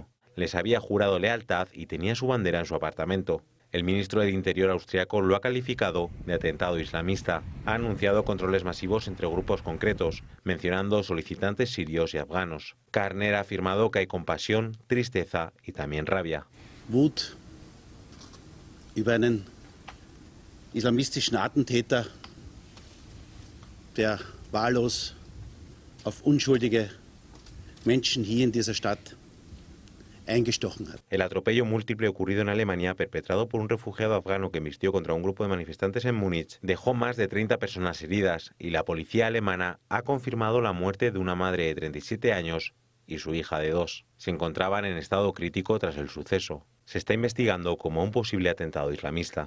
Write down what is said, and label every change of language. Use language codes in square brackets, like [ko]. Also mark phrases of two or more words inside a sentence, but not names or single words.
[es] Les había jurado lealtad y tenía su bandera en su apartamento. El ministro del Interior austriaco lo ha calificado de atentado islamista. Ha anunciado controles masivos entre grupos concretos, mencionando solicitantes sirios y afganos. Karner ha afirmado que hay compasión, tristeza y también rabia. [de] Wut über einen islamistischen Attentäter, der wahllos auf unschuldige Menschen hier in dieser Stadt eingestochen hat. [es] El atropello múltiple ocurrido en Alemania, perpetrado por un refugiado afgano que embistió contra un grupo de manifestantes en Múnich, dejó más de 30 personas heridas y la policía alemana ha confirmado la muerte de una madre de 37 años y su hija de 2. Se encontraban en estado crítico tras el suceso. Se está investigando como un posible atentado islamista.